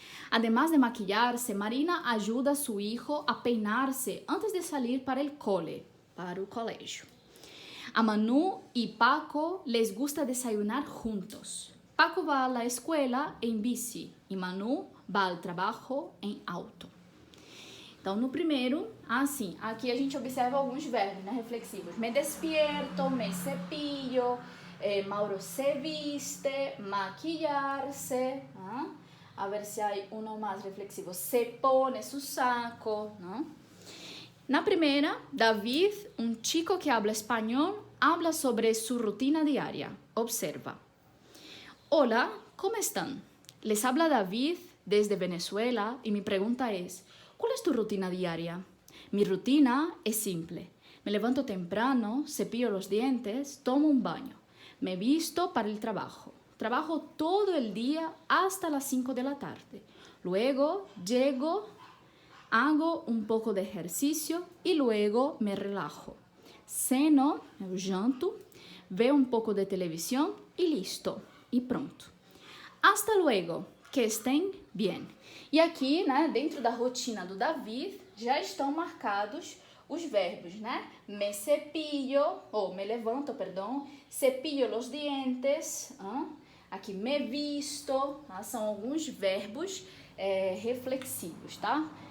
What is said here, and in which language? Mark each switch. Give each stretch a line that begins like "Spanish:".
Spanish: Además de maquillarse, Marina ayuda a su hijo a peinarse antes de salir para el colegio. A Manu y Paco les gusta desayunar juntos. Paco va a la escuela en bici y Manu va al trabajo em auto.
Portuguese: Então, no primeiro, assim, aqui a gente observa alguns verbos, né, reflexivos.
Spanish: Me despierto, me cepillo, Mauro se viste, maquillarse.
Portuguese: A ver se há uno mais reflexivo.
Spanish: Se pone su saco, ¿no?
Portuguese: Na primeira,
Spanish: David, un chico que habla español, habla sobre su rutina diaria. Observa. Hola, ¿cómo están? Les habla David desde Venezuela y mi pregunta es, ¿cuál es tu rutina diaria? Mi rutina es simple. Me levanto temprano, cepillo los dientes, tomo un baño. Me visto para el trabajo. Trabajo todo el día hasta las 5 de la tarde. Luego llego, hago un poco de ejercicio y luego me relajo. Ceno,
Portuguese: eu janto,
Spanish: veo un poco de televisión y listo. E pronto. Hasta luego. Que estén bien.
Portuguese: E aqui, né, dentro da rotina do David, já estão marcados os verbos, né? Me cepillo, ou me levanto, perdão,
Spanish: cepillo los dientes,
Portuguese: aqui me visto, são alguns verbos reflexivos, tá?